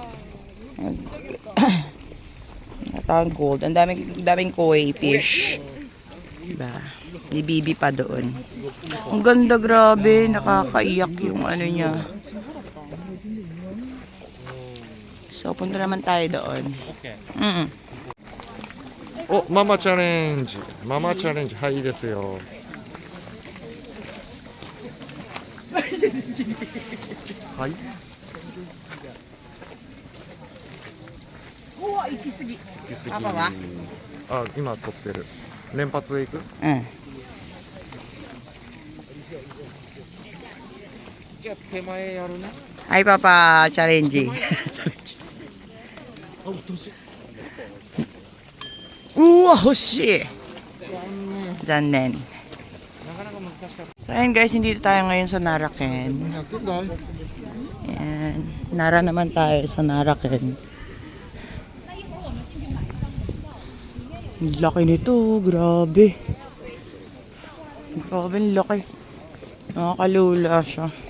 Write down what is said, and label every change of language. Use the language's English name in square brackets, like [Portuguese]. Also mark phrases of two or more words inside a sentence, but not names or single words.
[Filipino] Natawag gold. Ang daming [English] koi fish. [Filipino] Diba? May bibi pa doon. Ang ganda, grabe. Nakakaiyak yung ano niya. So, punta naman tayo doon. Okay. Oh, [Japanese] ママチャレンジ。ママチャレンジ。はい、いいですよ。はい。うわ、行き過ぎ。行き過ぎパパはあ、今撮ってる。連発で行くうん。じゃあ手前やるね。はい、パパ、チャレンジ。あ、うっとうしい。うわ、欲しい。残念。なかなか難しかった。 [Filipino] So, ayun guys, hindi tayo ngayon sa Naraken. [Japanese] 100台 [Filipino] Ayan. Nara naman tayo sa Naraken. Ang laki nito, grabe. Grabe, ang laki. Nakakalula siya.